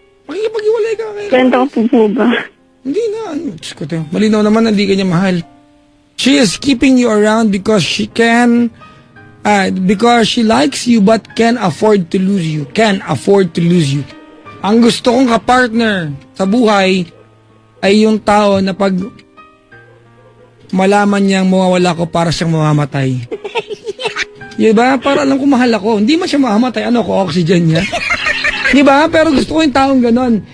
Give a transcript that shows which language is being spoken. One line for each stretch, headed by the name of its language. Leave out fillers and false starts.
Filipino: Makikipag-iwalay ka kayo. Kwento ko po ba? Hindi na. Diyos ko, te. Malinaw naman na hindi ka niya mahal.
English: She is keeping you around because she can, because she likes you but can afford to lose you. Can afford to lose you.
Filipino: Ang gusto kong kapartner sa buhay ay yung tao na pag malaman niyang mawawala ko para siyang mamamatay. Diba? Para lang kung mahal ako. Hindi man siya mamamatay. Ano ko, oxygen niya? Diba? Pero gusto ko yung taong ganon.